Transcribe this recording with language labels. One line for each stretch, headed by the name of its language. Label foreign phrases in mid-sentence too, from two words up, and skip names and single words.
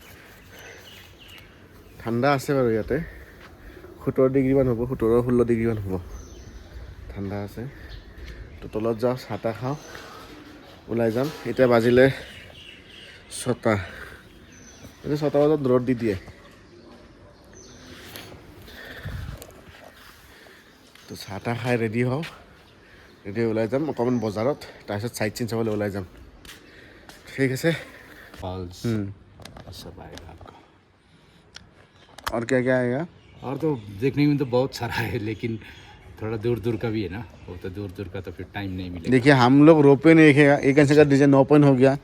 Assamese: ঠাণ্ডা আছে বাৰু ইয়াতে 17 ডিগ্ৰীমান হ'ব 17-16 ডিগ্ৰীমান হ'ব ঠাণ্ডা আছে তো তলত যাওঁ চাহ তাহ খাওঁ ওলাই যাম এতিয়া বাজিলে 6টা এতিয়া 6টা বজাত ৰ'দ দি দিয়ে তো চাহ তাহ খাই ৰেডি হওঁ ৰেডি ওলাই যাম অকণমান বজাৰত তাৰপিছত চাইট চিন চাবলৈ ওলাই যাম
Hindi: ठीक है फॉल्स सब आएगा आपका और क्या क्या आएगा और तो देखने में तो बहुत सारा है लेकिन थोड़ा दूर दूर का भी है ना वो तो दूर दूर का तो फिर टाइम नहीं मिलेगा देखिए हम लोग रोपे नहीं देखेगा एक ऐसे का डिजाइन ओपन हो गया